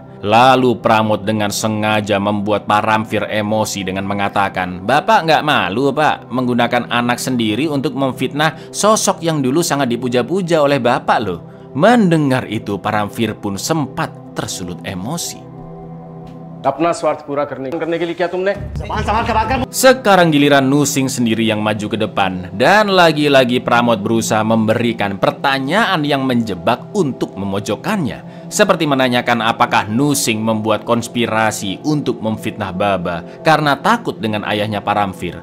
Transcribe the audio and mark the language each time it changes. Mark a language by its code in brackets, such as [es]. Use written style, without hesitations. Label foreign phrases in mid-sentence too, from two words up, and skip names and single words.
[id] Lalu Pramod dengan sengaja membuat Paramvir emosi dengan mengatakan, "Bapak nggak malu, Pak, menggunakan anak sendiri untuk memfitnah sosok yang dulu sangat dipuja-puja oleh Bapak loh." Mendengar itu, Paramvir pun sempat tersulut emosi. [hi] अपना स्वार्थ पूरा करने के लिए क्या तुमने [id] Sekarang giliran Nusing sendiri yang maju ke depan. Dan lagi-lagi Pramod berusaha memberikan pertanyaan yang menjebak untuk memojokkannya. Seperti menanyakan apakah Nusing membuat konspirasi untuk memfitnah Baba karena takut dengan ayahnya Paramvir.